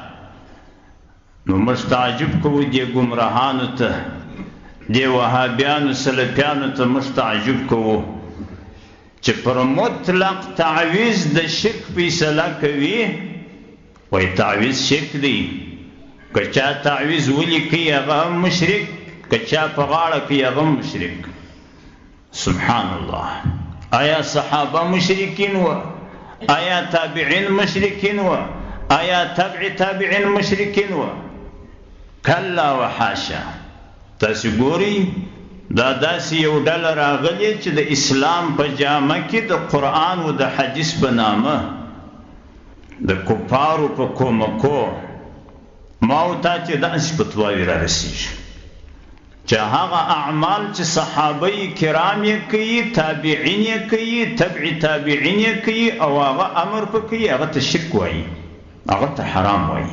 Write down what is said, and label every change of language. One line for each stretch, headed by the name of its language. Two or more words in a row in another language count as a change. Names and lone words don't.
Pashto: نو مستعجب کوو دې ګمراهانو ته، دې وهابیانو سلفیانو ته مستعجب کوو چې پر مطلق تعویذ د شرک فیصله کوي. وایي تعویذ شرک دی، که چا تعویذ ولیکي هغه هم مشرک، که چا په غاړه کوي هغه هم مشرک.
Arabic: سبحان الله.
Pashto: آیا صحابه مشرکین و؟ آیا تابعین مشرکین و؟ آیا تبع تابعین مشرکین و؟
Arabic: کلا وحاشا.
Pashto: تاسو ګورئ دا داسې یو ډله راغلې چې د اسلام په جامه کې د قرآن او د حدیث په نامه د کفارو په کومکو ما او تا چې داسې فتواوې را رسېږي چې هغه اعمال چې صحابه کرام یې کوي، تابعین یې کوي، تبع تابعین یې کوي او هغه امر په کوي، هغه ته شرک وایي، هغه ته حرام وایي.